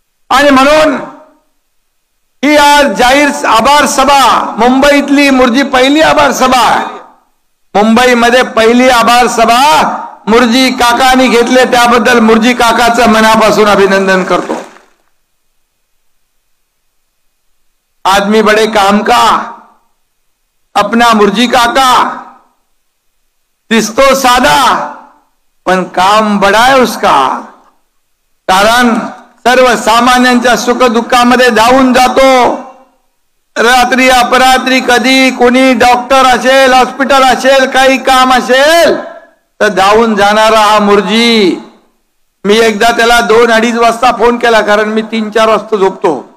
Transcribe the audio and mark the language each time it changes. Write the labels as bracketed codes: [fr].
[mr] आणि म्हणून ही आज जाहीर आभार सभा, मुंबईतली मुर्जी पहिली आभार सभा, मुंबईमध्ये पहिली आभार सभा मुर्जी काकांनी घेतले, त्याबद्दल मुर्जी काकाचं मनापासून अभिनंदन करतो. [hi] आदमी बड़े काम का, अपना मुर्जी काका, [mr] दिसतो साधा पण [hi] काम बडा है उसका. [mr] कारण सर्वसामान्यांच्या सुख दुःखामध्ये धावून जातो. रात्री अपरात्री कधी कोणी डॉक्टर असेल, हॉस्पिटल असेल, काही काम असेल तर धावून जाणारा हा मुर्जी. मी एकदा त्याला 2-2:30 वाजता फोन केला, कारण मी 3-4 वाजता झोपतो.